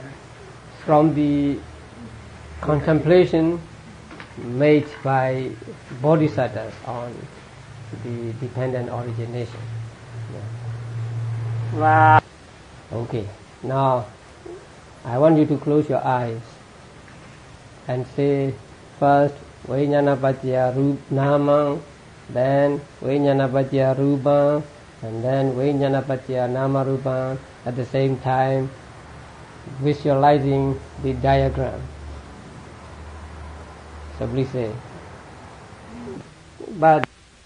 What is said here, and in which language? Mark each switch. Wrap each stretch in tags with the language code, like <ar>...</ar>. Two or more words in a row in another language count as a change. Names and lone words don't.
<en>From the contemplation made by bodhisattvas on the dependent origination. Và Okay. Now, I want you to close your eyes and say first</en> <pi>Vijnanapaccaya Nama,</pi> <en>then</en> <pi>Vijnanapaccaya Rupa,</pi> <en>and then</en> <pi>Vijnanapaccaya Nama Rupa,</pi> <en>at the same time visualizing the diagram. So please say. But</en>